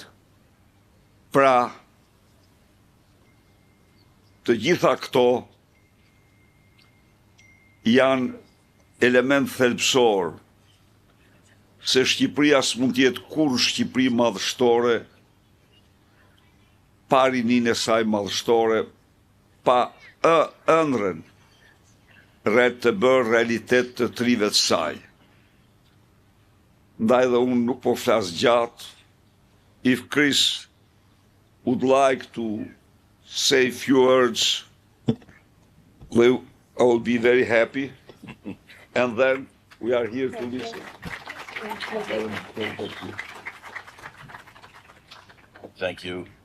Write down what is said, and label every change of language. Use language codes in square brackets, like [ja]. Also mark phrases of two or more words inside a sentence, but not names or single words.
[sq] Pra, të gjitha këto janë element thelbësor se Shqipëria s'mund t'jetë kur Shqipëri madhështore pa rinin e saj madhështore, pa ëndrën rreth të bërë realitet të trive të saj. Ndaj dhe unë nuk po flas gjatë. [en] If Chris would like to say a few words, I will be very happy. And then we are here to listen. Thank you.